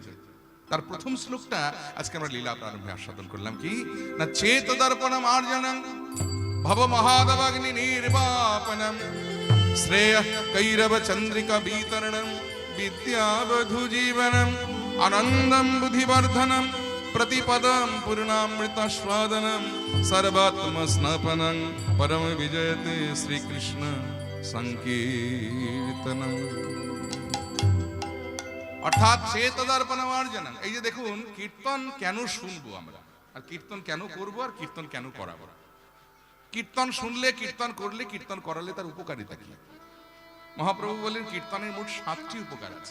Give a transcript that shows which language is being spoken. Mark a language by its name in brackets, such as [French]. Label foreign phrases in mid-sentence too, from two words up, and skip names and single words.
[Bangla] তার প্রথম শ্লোকটা আজকে আমরা লীলা প্রারম্ভে আস্বাদন করলাম, কি না, [Sanskrit] চেত দর্পণম আর্জনং ভব মহাদবাগ্নি নির্বাপনম শ্রেয় কৈরব চন্দ্রিকা বিতরণম বিদ্যাবধু জীবনম আনন্দম বুদ্ধিবর্ধনম प्रतिपदम पूर्णामृतस्वादनम सर्वात्म स्नपनं परम विजयते श्री कृष्ण संकीर्तनम। [Bangla] অর্থাৎ চেতদর্পণমার্জনম। এই যে দেখুন, কীর্তন কেন শুনবো আমরা, আর কীর্তন কেন করব, আর কীর্তন কেন করাবো। কীর্তন শুনলে, কীর্তন করলে, কীর্তন করালে তার উপকারিতা কি? মহাপ্রভু বলেন কীর্তনের মোট 7টি উপকার আছে।